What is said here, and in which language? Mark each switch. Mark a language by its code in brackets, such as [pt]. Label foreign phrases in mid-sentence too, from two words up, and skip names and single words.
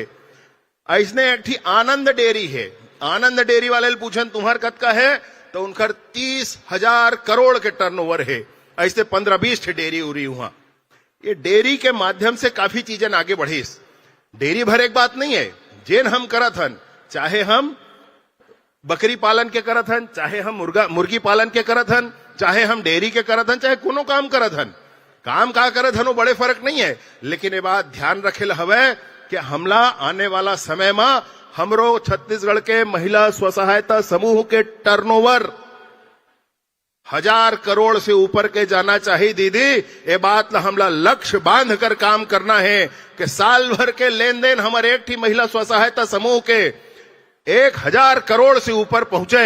[hne] ऐसने एक ठी आनंद डेयरी है, आनंद डेयरी वाले पूछन तुम्हार कतका है, तो उनकर 30,000 करोड़ के टर्नओवर है। ऐसे 15-20 ठी डेयरी उरी वहां। ये डेयरी के माध्यम से काफी चीजें आगे बढ़ी। डेयरी भर एक बात नहीं है, जेन हम करत हन, चाहे हम बकरी पालन के करत हन, चाहे हम मुर्गी पालन के करत हन, चाहे हम डेयरी के करत हन, चाहे कोनो काम करत हन, काम का करत हन वो बड़े फर्क नहीं है। लेकिन ये बात ध्यान रखेल हवे कि हमला आने वाला समय में हमरो छत्तीसगढ़ के महिला स्व सहायता समूह के टर्नओवर 1,000 करोड़ से ऊपर के जाना चाहिए। दीदी ये बात हमला लक्ष्य बांध कर काम करना है कि साल भर के लेन देन हमारे एक ठी महिला स्व सहायता समूह के 1,000 करोड़ से ऊपर पहुंचे।